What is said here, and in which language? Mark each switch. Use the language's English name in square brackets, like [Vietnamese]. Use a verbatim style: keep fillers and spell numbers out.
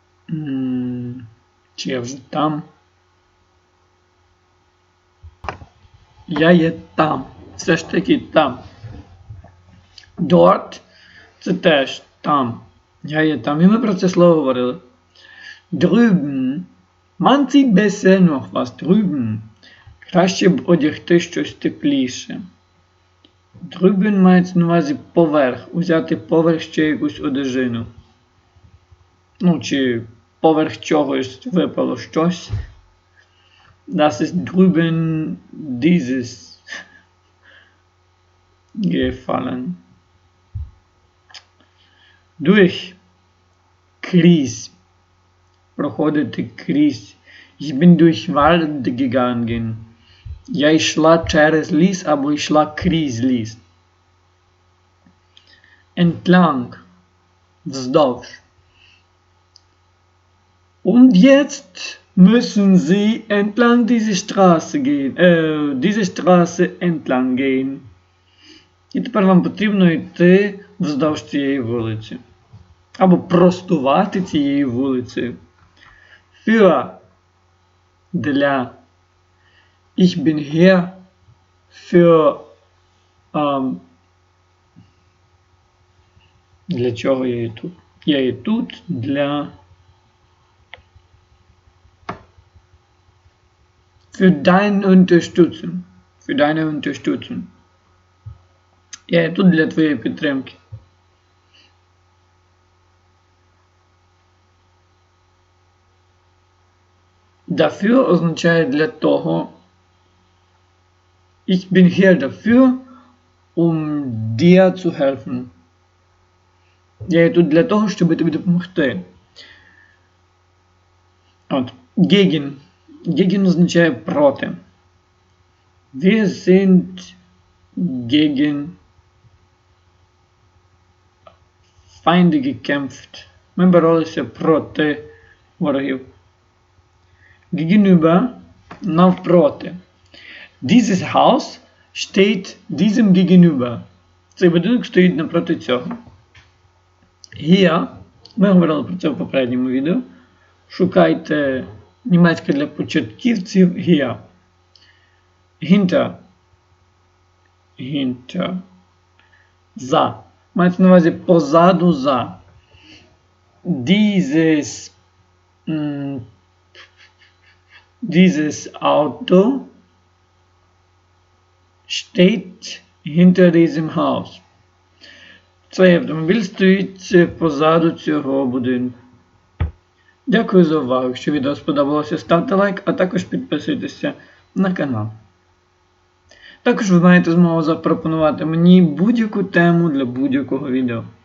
[Ukrainian] М, Чи я вже там? Я є там. Все ж таки там. Dort – це теж там. Я є там. І ми про це слово говорили. [German] Drüben. Man sieht besser noch was drüben. [Ukrainian] Краще б одягти щось тепліше. Drüben мається на увазі поверх. Узяти поверх ще якусь одежину. Ну, чи поверх чогось випало щось. [German] Das ist drüben dieses gefallen. [Ukrainian] Durch. Крізь. Проходити крізь. [German] Ich bin durch Wald gegangen. [Ukrainian] Я йшла через ліс або йшла крізь ліс. Entlang. Вздовж. [German] Und jetzt müssen Sie entlang dieser Straße gehen, äh, diese Straße entlang gehen. [Ukrainian] І тепер вам потрібно йти вздовж цієї вулиці. Або простувати цією вулицею. Für. Для. [German] Ich bin hier für [Ukrainian] ähm, для чого я є тут? Я є тут для [German] Für deine Unterstützung. Für deine Unterstützung. [Ukrainian] Я є тут для твоєї підтримки. Dafür означає для того. [German] Ich bin hier dafür, um dir zu helfen. [Ukrainian] Я є тут для того, щоб тобі допомогти. От. Gegen. Gegen означає проти. [German] Wir sind gegen Feinde gekämpft. [Ukrainian] Ми боролися проти ворогів. Gegenüber навпроти. [German] Dieses Haus steht diesem gegenüber. [Ukrainian] Цей будинок стоїть напроти цього. Hier, ми говорили про це в попередньому відео. Шукайте німецьке для початківців hier. Hinter. Hinter. За. Мається на увазі позаду за. Dieses м, dieses Auto steht hinter diesem Haus. Цей автомобіль стоїть позаду цього будинку. Дякую за увагу. Якщо відео сподобалося, ставте лайк, а також підписуйтеся на канал. Також ви маєте змогу запропонувати мені будь-яку тему для будь-якого відео.